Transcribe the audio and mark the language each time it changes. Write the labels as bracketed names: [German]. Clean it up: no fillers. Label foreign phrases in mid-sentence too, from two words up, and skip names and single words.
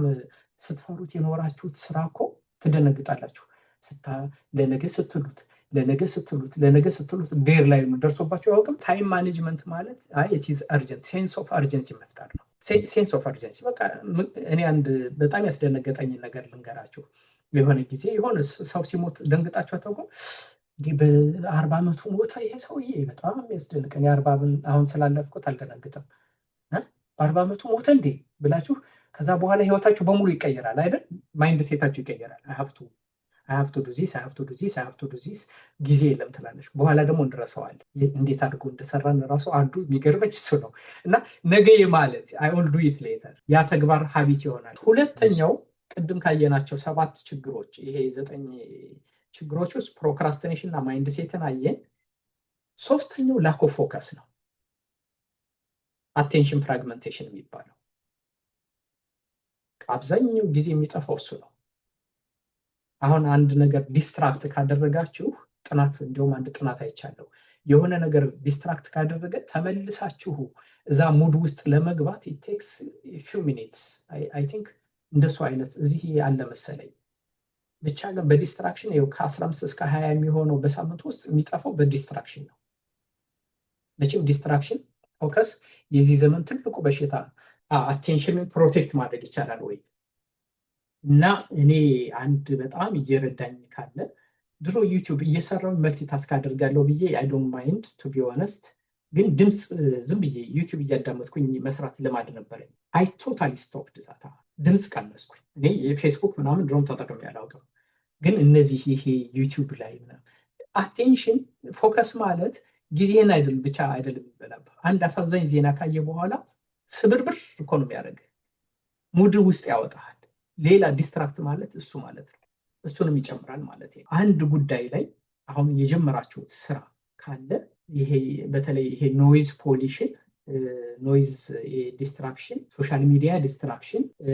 [Amharic] ስትፈሩት የኖራችሁት ስራ እኮ ትደነግጣላችሁ። ለነገ ስትሉት ለነገ ስትሉት ዴር ላይ ደርሶባቸው ያውቅም። [English] time management [Amharic] ማለት [English] it is urgent sense of urgency [Amharic] መፍጠር ነው። [English] sense of urgency [Amharic] በቃ እኔ አንድ በጣም ያስደነገጠኝ ነገር ልንገራችሁ። የሆነ ጊዜ የሆነ ሰው ሲሞት ደንግጣችሁ አታውቁም? እንዲህ በ40 ዓመቱ ሞተ ይሄ ሰውዬ በጣም ያስደንቀኝ። 40 አሁን ስላለፍኩት አልደነግጥም። በ40 ዓመቱ ሞተ እንዴ ብላችሁ ከዛ በኋላ ህይወታችሁ በሙሉ ይቀየራል አይደል? ማይንድ ሴታችሁ ይቀየራል። [English] I have to do this [Amharic] ጊዜ የለም ትላለች። በኋላ ደግሞ እንረሳዋለን። እንዴት አድርጎ እንደሰራን ራሱ አንዱ የሚገርመኝ እሱ ነው። እና ነገ ማለት [English] I will do it later [Amharic] ያ ተግባር ሀቢት ይሆናል። ሁለተኛው ቅድም ካየናቸው 7 ችግሮች ይሄ 9 ችግሮች ውስጥ ፕሮክራስቲኔሽን እና ማይንድ ሴትን አየን። ሶስተኛው [English] lack of focus [Amharic] ነው። [English] attention fragmentation [Amharic] የሚባለው አብዛኛው ጊዜ የሚጠፋው እሱ ነው። አሁን አንድ ነገር ዲስትራክት ካደረጋችሁ እንዲሁም አንድ ጥናት አይቻለሁ። የሆነ ነገር ዲስትራክት ካደረገ ተመልሳችሁ እዛ ሙድ ውስጥ ለመግባት [English] it takes a few minutes I think [Amharic] እንደሱ አይነት እዚህ ያለ መሰለኝ። ብቻ ግን በዲስትራክሽን ከ15 እስከ 20 የሚሆነው በሳምንት ውስጥ የሚጠፋው በዲስትራክሽን ነው። መቼም [English] distraction focus [Amharic] የዚህ ዘመን ትልቁ በሽታ። አቴንሽንን ፕሮቴክት ማድረግ ይቻላል ወይ? እና እኔ አንድ በጣም እየረዳኝ ካለ ድሮ ዩቲዩብ እየሰራው መልቲታስክ አደርጋለሁ ብዬ [English] I don't mind to be honest [Amharic] ግን ድምጽ ዝም ብዬ ዩቲዩብ እያዳመጥኩኝ መስራት ልማድ ነበረኝ። [English] I totally stopped that [Amharic] ድምጽ ቀነስኩኝ። እኔ የፌስቡክ ምናምን ድሮም ተጠቅሜ አላውቅም። ግን እነዚህ ይሄ ዩቲዩብ ላይ [English] attention focus [Amharic] ማለት ጊዜን ብቻ አይደለም ይበላል። አንድ አሳዛኝ ዜና ካየ በኋላ ስብርብር እኮ ነው የሚያደርግ ሙድ ውስጥ ያወጣል። ሌላ ዲስትራክት ማለት እሱ ማለት ነው። እሱንም ይጨምራል ማለት ነው። አንድ ጉዳይ ላይ አሁን የጀመራችሁት ስራ ካለ ይሄ በተለይ ይሄ [English] noise pollution noise distraction social media distraction